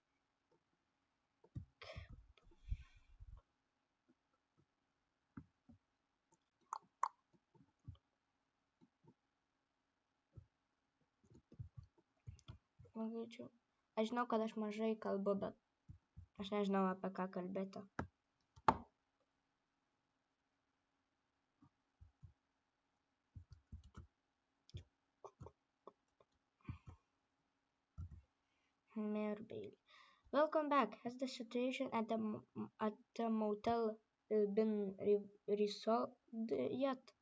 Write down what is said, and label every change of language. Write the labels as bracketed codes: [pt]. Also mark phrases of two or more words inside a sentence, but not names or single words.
[lt] Magaičiau. Aš žinau, kad aš mažai kalbu, bet aš nežinau, apie ką kalbėti. [en] Mayor Bailey. Welcome back. Has the situation at the motel been resolved yet?